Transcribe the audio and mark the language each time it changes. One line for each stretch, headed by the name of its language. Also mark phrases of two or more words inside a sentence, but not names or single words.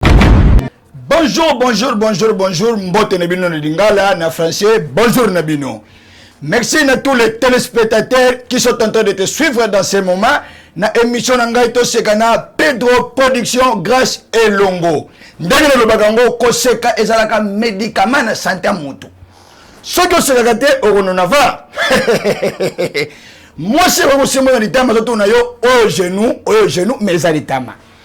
French: Bonjour, bonjour, bonjour, bonjour.
Lingala: Mbote na bino na Lingala, na français, bonjour na bino.
French: Merci à tous les téléspectateurs qui sont en train de te suivre dans ce moment.
Lingala: Na émission na ngai to seka na Pedro Production, Grâce Elongo. Ndenge na lobaka ngo, koseka ezalaka médicament na santé ya mutu. Soki osekaka te, okonona va.
French: Moi, c'est vraiment simple
Lingala: na litama, zoto na yo, oyo genou, oyo genou, mais eza litama.